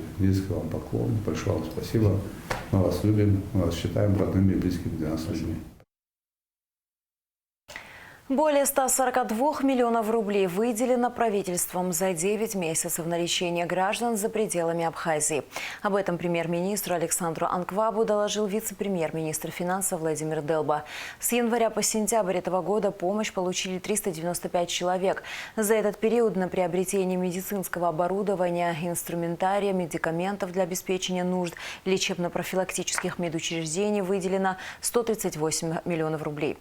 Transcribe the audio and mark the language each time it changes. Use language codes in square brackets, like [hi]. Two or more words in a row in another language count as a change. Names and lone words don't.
[ru] Низкий вам поклон, большое вам спасибо. Мы вас любим, мы вас считаем родными и близкими для нас людьми. Более 142 миллионов рублей выделено правительством за 9 месяцев на лечение граждан за пределами Абхазии. Об этом премьер-министру Александру Анквабу доложил вице-премьер-министр финансов Владимир Делба. С января по сентябрь этого года помощь получили 395 человек. За этот период на приобретение медицинского оборудования, инструментария, медикаментов для обеспечения нужд лечебно-профилактических медучреждений выделено 138 миллионов рублей.